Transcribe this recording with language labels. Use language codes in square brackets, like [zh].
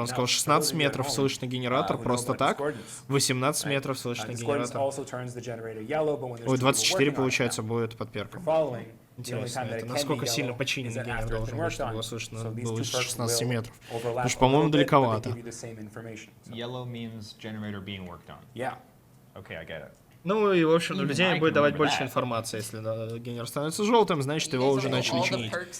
[ru] Он сказал, 16 метров слышно генератор просто так, 18 метров слышно генератор. Ой, 24, получается, будет под перком. Интересно, это насколько сильно починенный генератор должен быть, чтобы его слышно было 16 метров. Потому что, по-моему, далековато. [en] Yellow means generator being worked on. Yeah. Okay, I get it. [ru] Ну и, в общем, наблюдение будет давать больше информации. Если генератор становится желтым, значит, его уже начали чинить.